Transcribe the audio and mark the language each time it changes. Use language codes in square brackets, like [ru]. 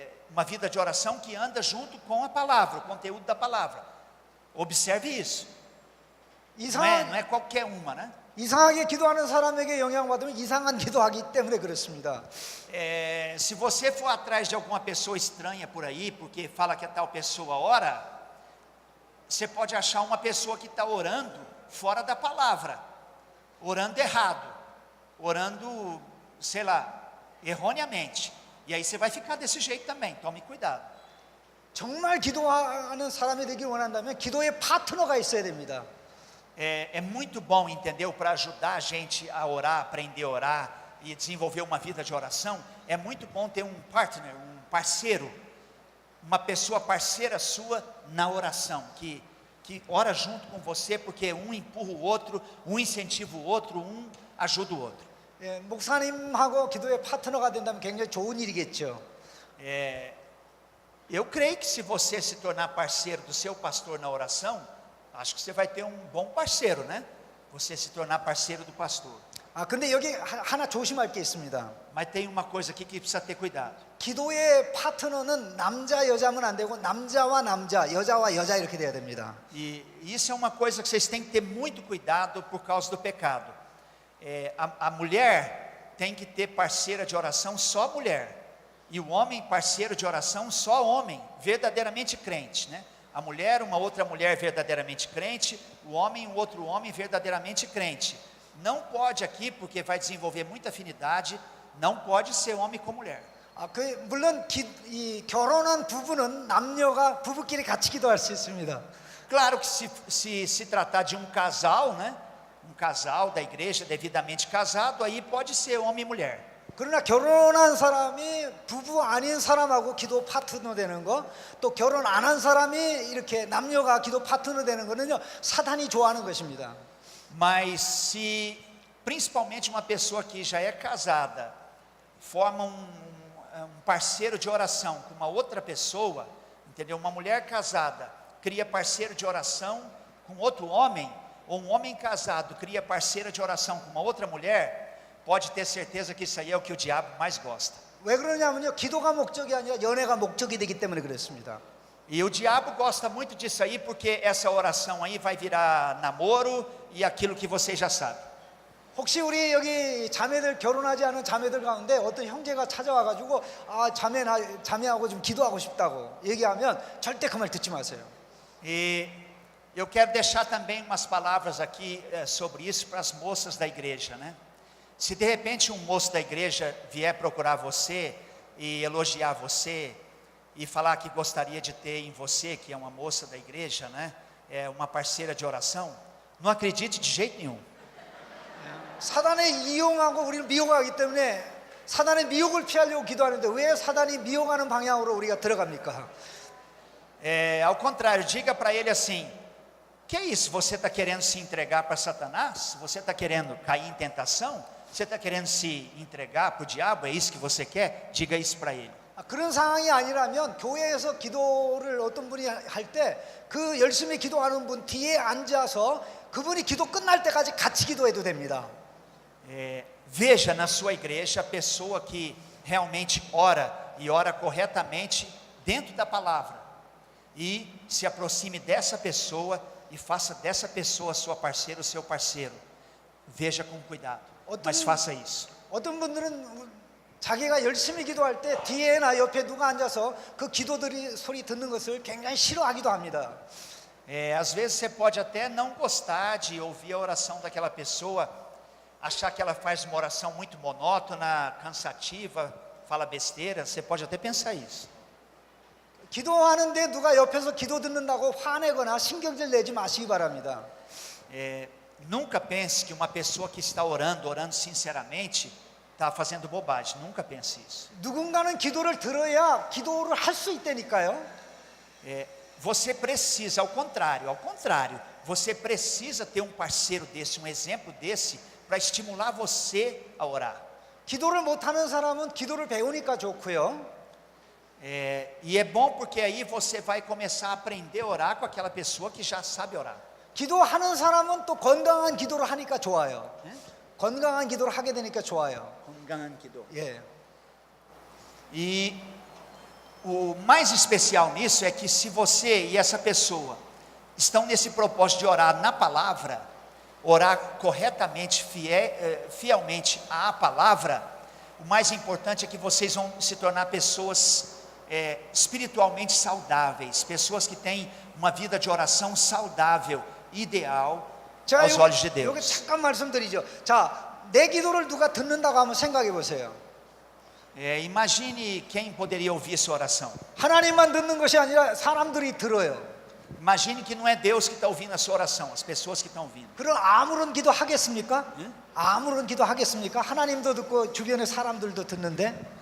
[pt] Uma vida de oração que anda junto com a palavra, o conteúdo da palavra. Observe isso. Não é qualquer uma, né? [ko] 이상하게 기도하는 사람에게 영향받으면 이상한 기도하기 때문에 그렇습니다. [pt] Se você for atrás de alguma pessoa estranha por aí, porque fala que a tal pessoa ora, você pode achar uma pessoa que está orando fora da palavra, orando errado, orando, sei lá, erroneamente. E aí você vai ficar desse jeito também, tome cuidado. [ko] 정말 기도하는 사람이 되길 원한다면 기도의 파트너가 있어야 됩니다. [pt] É muito bom, entendeu? Para ajudar a gente a orar, aprender a orar, e desenvolver uma vida de oração, é muito bom ter um partner, um parceiro, uma pessoa parceira sua na oração, que ora junto com você, porque um empurra o outro, um incentiva o outro, um ajuda o outro. [ko] 예, 목사님하고 기도의 파트너가 된다면 굉장히 좋은 일이겠죠. [pt] Eu creio que se você se tornar parceiro do seu pastor na oração, acho que você vai ter um bom parceiro, né? Você se tornar parceiro do pastor. [ko] 아, 근데 여기 하나 조심할 게 있습니다. [pt] Mas tem uma coisa aqui que precisa ter cuidado. [ko] 기도의 파트너는 남자 여자면 안 되고 남자와 남자, 여자와 여자 이렇게 돼야 됩니다. [pt] E isso é uma coisa que vocês têm que ter muito cuidado por causa do pecado. A mulher tem que ter parceira de oração só mulher. E o homem parceiro de oração só homem, verdadeiramente crente, né? A mulher, uma outra mulher verdadeiramente crente, o homem, um outro homem verdadeiramente crente. Não pode aqui, porque vai desenvolver muita afinidade, não pode ser homem com mulher. [ko] 아, 물론 이 결혼한 부부는 남녀가 부부끼리 같이 기도할 수 있습니다. [pt] Claro que se tratar de um casal, né? Um casal da igreja devidamente casado, aí pode ser homem e mulher. [ko] 그러나 결혼한 사람이 부부 아닌 사람하고 기도 파트너 되는 거, 또 결혼 안 한 사람이 이렇게 남녀가 기도 파트너 되는 거는요, 사탄이 좋아하는 것입니다. [pt] Mas se principalmente uma pessoa que já é casada forma um parceiro de oração com uma outra pessoa, entendeu? Uma mulher casada cria parceiro de oração com outro homem, ou um homem casado cria parceira de oração com uma outra mulher, pode ter certeza que isso aí é o que o diabo mais gosta. [ko] 왜 그러냐면요, 기도가 목적이 아니라 연애가 목적이 되기 때문에 그렇습니다. [pt] E o diabo gosta muito disso aí, porque essa oração aí vai virar namoro e aquilo que vocês já sabem. [ko] 혹시 우리 여기 자매들 결혼하지 않은 자매들 가운데 어떤 형제가 찾아와가지고 아 자매하고 좀 기도하고 싶다고 얘기하면 절대 그 말 듣지 마세요. [pt] E eu quero deixar também umas palavras aqui sobre isso para as moças da igreja, né? Se de repente um moço da igreja vier procurar você e elogiar você e falar que gostaria de ter em você, que é uma moça da igreja, né? É uma parceira de oração, não acredite de jeito nenhum. [ko] 사단에 이용하고 우리를 미혹하기 때문에 사단의 미혹을 피하려고 기도하는데 왜 사단이 미혹하는 방향으로 우리가 들어갑니까? [pt] Ao contrário, diga para ele assim: que é isso? Você está querendo se entregar para Satanás? Você está querendo cair em tentação? Você está querendo se entregar para o diabo? É isso que você quer? Diga isso para ele. [ko] 그런 상황이 아니라면 교회에서 기도를 어떤 분이 할 때 그 열심히 기도하는 분 뒤에 앉아서 그분이 기도 끝날 때까지 같이 기도해도 됩니다. [pt] Veja na sua igreja a pessoa que realmente ora e ora corretamente dentro da palavra, e se aproxime dessa pessoa e faça dessa pessoa sua parceira, o seu parceiro. Veja com cuidado, mas faça isso. [ko] 어떤 분들은 자기가 열심히 기도할 때 뒤에나 옆에 누가 앉아서 그 기도들이 소리 듣는 것을 굉장히 싫어하기도 합니다. [pt] Às vezes você pode até não gostar de ouvir a oração daquela pessoa, achar que ela faz uma oração muito monótona, cansativa, fala besteira. Você pode até pensar isso. [ko] 기도하는데 누가 옆에서 기도 듣는다고 화내거나 신경질 내지 마시기 바랍니다. [pt] Nunca pense que uma pessoa que está orando sinceramente, está fazendo bobagem. Nunca pense isso. [ko] 누군가는 기도를 들어야 기도를 할 수 있다니까요. [pt] Você precisa, ao contrário, você precisa ter um parceiro desse, um exemplo desse, para estimular você a orar. [ko] 기도를 못하는 사람은 기도를 배우니까 좋고요. [pt] E é bom porque aí você vai começar a aprender a orar com aquela pessoa que já sabe orar. [ko] 기도하는 사람은 또 건강한 기도를 하니까 좋아요. 건강한 기도를 하게 되니까 좋아요. 건강한 기도. 예. [pt] E o mais especial nisso é que se você e essa pessoa estão nesse propósito de orar na palavra, orar corretamente, fielmente à palavra, o mais importante é que vocês vão se tornar pessoas espiritualmente saudáveis, pessoas que têm uma vida de oração saudável, ideal aos olhos de Deus. [ko] 여기 잠깐 말씀드리죠. 자, 내 기도를 누가 듣는다고 한번 생각해 보세요. [pt] Imagine quem poderia ouvir sua oração. [ko] 하나님만 듣는 것이 아니라 사람들이 들어요. [pt] Imagine que não é Deus que está ouvindo a sua oração, as pessoas que estão ouvindo. [ko] 그럼 아무런 기도 하겠습니까? 아무런 기도 하겠습니까? 하나님도 듣고 주변의 사람들도 듣는데